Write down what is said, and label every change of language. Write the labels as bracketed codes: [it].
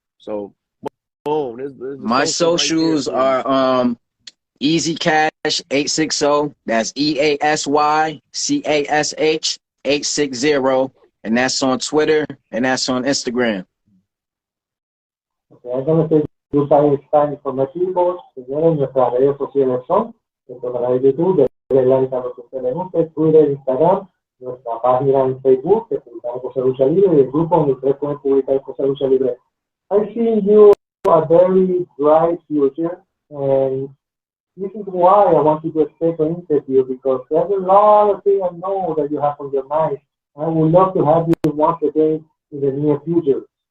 [en] So, boom, there's the My social right there socials for you. are Easy Cash 860. That's EASYCASH 860, and that's on Twitter and that's on Instagram. Okay, I'm going to say goodbye [es] está informativos. Señores, nuestras redes sociales son nuestro canal de YouTube, denle like a lo que usted le guste, Twitter, Instagram, nuestra página en Facebook, que publicamos cosas de lucha libre, y el grupo donde ustedes pueden publicar cosas de lucha libre. [en] I see you a very bright future, and this is why I want to do a special interview, because there's a lot of things I know that you have on your mind. I would love to have you once again in the near future.